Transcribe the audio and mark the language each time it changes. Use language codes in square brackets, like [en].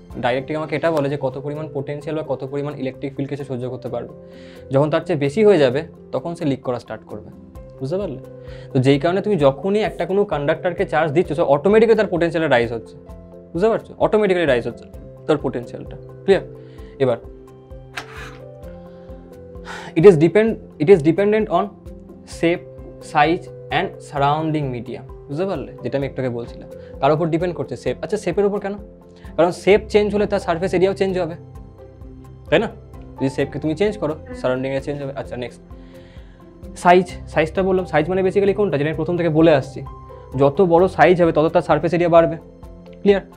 [bn] ডাইরেক্ট্রিক আমাকে এটা বলে যে কত পরিমাণ পোটেনশিয়াল বা কত পরিমাণ ইলেকট্রিক ফিল্ডকে সে সহ্য করতে পারবে। যখন তার চেয়ে বেশি হয়ে যাবে তখন সে লিক করা স্টার্ট করবে। বুঝতে পারলে? তো যেই কারণে তুমি যখনই একটা কোনো কন্ডাক্টরকে চার্জ দিচ্ছ সে অটোমেটিক্যালি তার পোটেনশিয়ালে রাইজ হচ্ছে। বুঝতে পারছো? অটোমেটিক্যালি রাইজ হচ্ছে তার পোটেনশিয়ালটা। ক্লিয়ার? এবার [en] it is dependent on shape, size and surrounding medium. [bn] বুঝতে পারলে? যেটা আমি একটু আগে বলছিলাম কার উপর ডিপেন্ড করছে? শেপ। আচ্ছা, শেপের উপর কেন? কারণ শেপ চেঞ্জ হলে তার সারফেস এরিয়াও চেঞ্জ হবে, তাই না? যদি শেপকে তুমি চেঞ্জ করো সারাউন্ডিং এরিয়া চেঞ্জ হবে। আচ্ছা, নেক্সট সাইজটা বললাম। সাইজ মানে বেসিক্যালি কোনটা, যেটা আমি প্রথম থেকে বলে আসছি, যত বড় সাইজ হবে তত তার সারফেস এরিয়া বাড়বে। ক্লিয়ার?